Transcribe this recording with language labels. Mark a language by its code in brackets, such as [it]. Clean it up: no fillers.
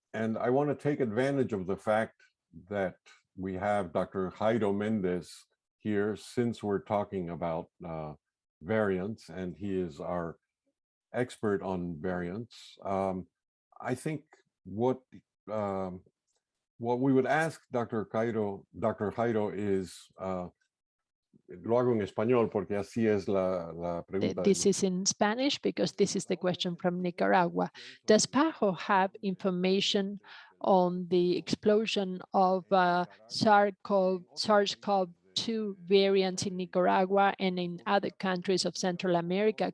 [en] And I want to take advantage of the fact that we have Dr. Jairo Mendez here, since we're talking about variants, and he is our expert on variants. I think what we would ask Dr. Jairo is, [es] lo hago en español porque así es la pregunta. [en] This is in Spanish because this is the question from Nicaragua. Does PAHO have information on the explosion of SARS-CoV-2 variants in Nicaragua and in other countries of Central America?